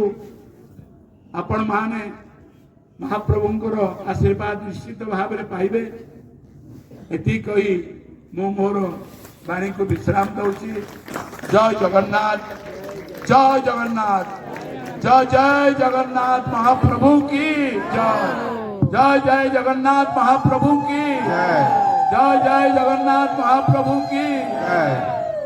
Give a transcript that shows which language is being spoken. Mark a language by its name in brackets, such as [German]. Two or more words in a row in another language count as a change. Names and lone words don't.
[Odia] ଆପଣମାନେ ମହାପ୍ରଭୁଙ୍କର ଆଶୀର୍ବାଦ ନିଶ୍ଚିତ ଭାବରେ ପାଇବେ। ଏତିକି କହି ମୁଁ ମୋର ବାଣୀକୁ ବିଶ୍ରାମ ଦଉଛି। ଜୟ ଜଗନ୍ନାଥ, ଜୟ ଜଗନ୍ନାଥ, ଜୟ ଜୟ ଜଗନ୍ନାଥ [Hindi] महाप्रभु की जय, जय जय जगन्नाथ महाप्रभु की जय, जय जय जगन्नाथ महाप्रभु की जय।